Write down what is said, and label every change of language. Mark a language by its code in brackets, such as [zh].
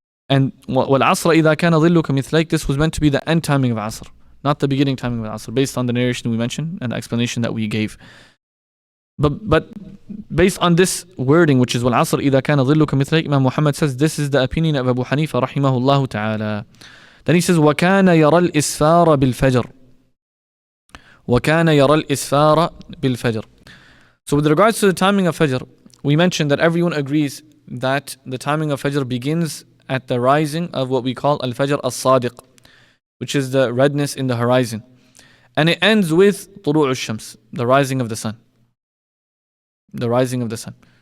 [en] And [ar] وَالْعَصْرَ إِذَا كَانَ ظِلُّكَ مِثْلَيْكَ, [en] this was meant to be the end timing of Asr, not the beginning timing of Asr, based on the narration we mentioned and the explanation that we gave. But based on this wording, which is [ar] وَالْعَصْرَ إِذَا كَانَ ظِلُّكَ مِثْلَيْكَ, [en] Imam Muhammad says this is the opinion of Abu Hanifa rahimahullah ta'ala. Then he says [ar] وَكَانَ يَرَى الْإِسْفَارَ بِالْفَجْرِ. وَكَانَ يَرَى الْإِسْفَارَ بِالْفَجْرِ. [en] So with regards to the timing of Fajr, we mentioned that everyone agrees that the timing of Fajr begins at the rising of what we call Al-Fajr As-Sadiq, which is the redness in the horizon. And it ends with [ar] طلوع الشمس, [en] the rising of the sun. The rising of the sun.